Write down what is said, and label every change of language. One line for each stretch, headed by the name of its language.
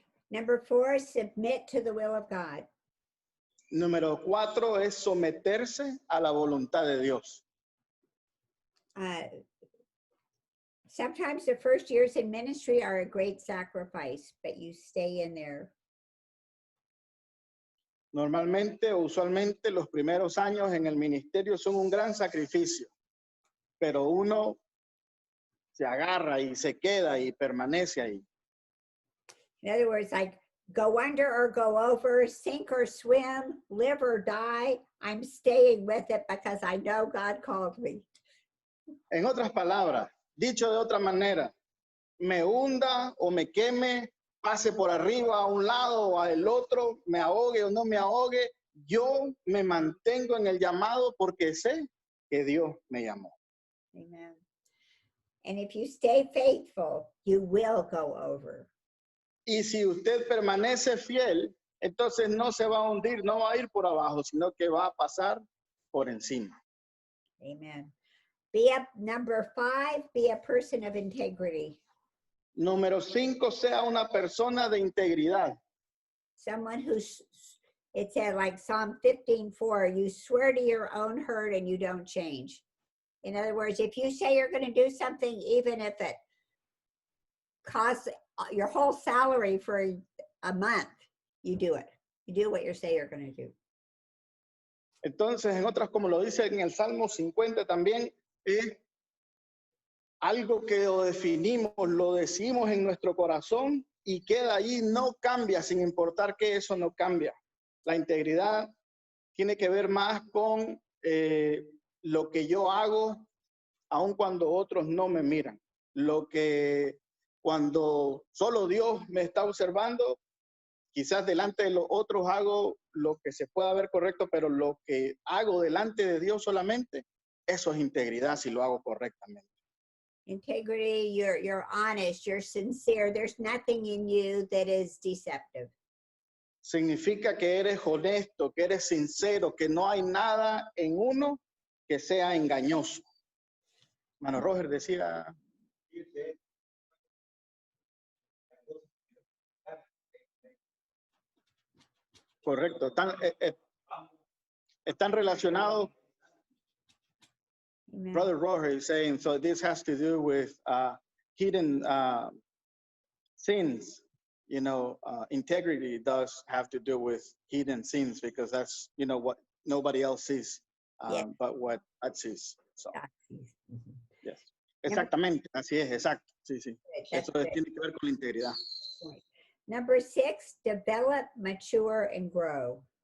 English: Number four, submit to the will of God.
Spanish: Número 4 es someterse a la voluntad de Dios.
English: Sometimes the first years in ministry are a great sacrifice, but you stay in there.
Spanish: Normalmente o usualmente los primeros años en el ministerio son un gran sacrificio, pero uno se agarra y se queda y permanece ahí.
English: In other words, like go under or go over, sink or swim, live or die, I'm staying with it because I know God called me.
Spanish: En otras palabras, dicho de otra manera, me hunda o me queme, pase por arriba a un lado o al otro, me ahogue o no me ahogue, yo me mantengo en el llamado porque sé que Dios me llamó.
English: Amen. And if you stay faithful, you will go over.
Spanish: Y si usted permanece fiel, entonces no se va a hundir, no va a ir por abajo, sino que va a pasar por encima.
English: Amen. Number 5, be a person of integrity.
Spanish: Número 5, sea una persona de integridad.
English: Someone it said like Psalm 15:4, you swear to your own hurt and you don't change. In other words, if you say you're going to do something, even if it costs your whole salary for a month, you do it. You do what you say you're going to do.
Spanish: Entonces, en otras, como lo dice en el Salmo 50 también, es algo que lo definimos, lo decimos en nuestro corazón y queda ahí, no cambia, sin importar que eso no cambia. La integridad tiene que ver más con lo que yo hago, aun cuando otros no me miran. Lo que cuando solo Dios me está observando, quizás delante de los otros hago lo que se pueda ver correcto, pero lo que hago delante de Dios solamente, eso es integridad si lo hago correctamente.
English: Integrity, you're honest, you're sincere. There's nothing in you that is deceptive.
Spanish: significa que eres honesto, que eres sincero, que no hay nada en uno que sea engañoso. Mano Roger decía. Correcto, están relacionados.
English: Amen. Brother Roger is saying, so this has to do with hidden sins. You know, integrity does have to do with hidden sins because that's, you know, what nobody else sees, Yeah. but what God sees. So, Mhm. yes.
Spanish: Exactamente, así es, exacto. Sí, sí.
English: That's
Spanish: Eso
English: good.
Spanish: tiene que ver con la integridad.
English: Point. Number 6, develop, mature, and grow.